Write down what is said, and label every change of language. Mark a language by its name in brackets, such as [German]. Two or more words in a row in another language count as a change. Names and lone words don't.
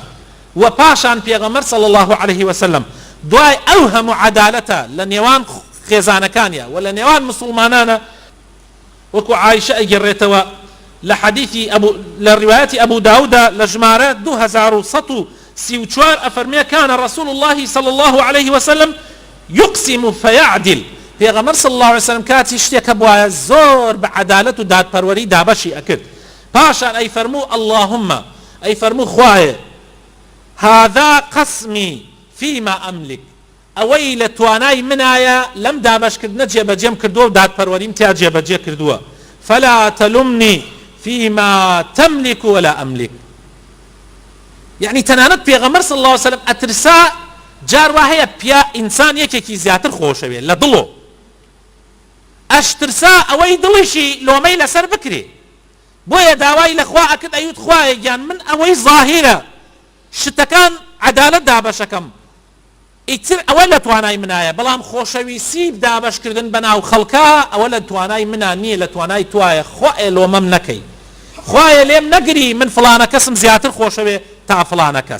[Central Kurdish] و پاشان پێغەمبەر [Arabic] صلی الله عليه وسلم [Central Kurdish] دوای ئەو هەموو عەدالەتە لە نێوان خێزانەکانیە و لە نێوان مسلمانانە، وەکو عایشە ئەگەڕێتەوە لە حەدیثی لە ڕیوایەتی ئەبوو داوودە لە ژمارە 2134 ئەفەرمێ [Arabic] كان رسول الله صلى الله عليه وسلم يقسم فيعدل. [Central Kurdish] پێغەمبەر [Arabic] صلی الله عليه وسلم [Central Kurdish] کاتی شتێکە بوایە زۆر بە عەدالەت و دادپەروەری دابەشی ئەکرد، پاشان ئەی فەرموو اللهم، ئەی فەرموو خوایە [Arabic] هذا قسمي فيما أملك، [Central Kurdish] ئەوەی لە توانای منایە لەم دابەشکردنە جێبەجێم کردووە و دادپەروەریم تیا جێبەجێ کردووە، [Arabic] فلا تلمني فيما تملك ولا أملك. [Central Kurdish] يعني تەنانەت پێغەمبەر [Arabic] صلی الله عليه وسلم [Central Kurdish] ئەترسا جار وا هەیە پیا ئینسان یەکێکی زیاتر خۆشەوێ لە دڵۆ، ئەشترسا ئەوەی دڵیشی لۆمەی لەسەر بکرێ، بۆیە داوای لە خوا ئەکرد ئەیوت خوایە گیان من ئەوەی ظاهیرە شتەکان عەدالەت دابەشەکەم، ئیتر ئەوە لە توانای منایە، بەڵام خۆشەویستی دابەشکردن بەناو خەڵکە ئەوە لە توانای منە نییە، لە توانای توایە، خوایە لۆمەم نەکەی، خوایە لێم نەگری من فڵانە کەسم زیاتر خۆشەوێ تا فڵانە کەس.